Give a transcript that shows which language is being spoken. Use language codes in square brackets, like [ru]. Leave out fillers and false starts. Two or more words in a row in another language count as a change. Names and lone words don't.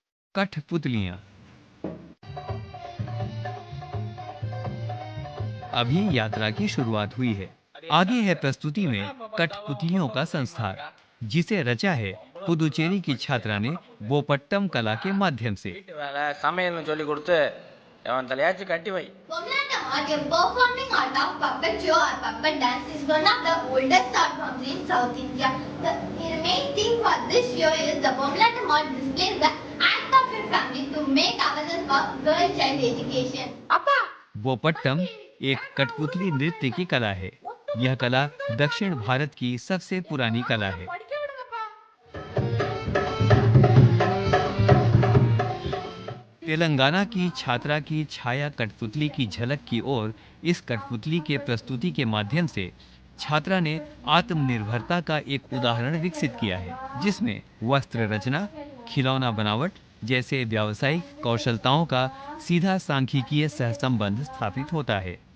[hi] कठपुतलियां। अभी यात्रा की शुरुआत हुई है। आगे है प्रस्तुति में कठपुतलियों का संस्कार, जिसे रचा है पुदुचेरी की छात्रा ने बोपट्टम कला के माध्यम से। [ta] வீட்டு வேலை சமையல்னு சொல்லி கொடுத்து அவன் தலையாச்சும் கட்டி வை. [en] Bomlatam art, a performing art of puppet show or puppet dance is one of the oldest art forms in South India. The main thing for this show is the Bomlatam art displays the act of a family to make awareness for girl child education. [hi] बोपट्टम एक कठपुतली नृत्य की कला है। यह कला दक्षिण भारत की सबसे पुरानी कला है। तेलंगाना की छात्रा की छाया कठपुतली की झलक की ओर इस कठपुतली के प्रस्तुति के माध्यम से छात्रा ने आत्मनिर्भरता का एक उदाहरण विकसित किया है, जिसमें वस्त्र रचना, खिलौना बनावट जैसे व्यावसायिक कौशलताओं का सीधा सांख्यिकीय सहसंबंध स्थापित होता है।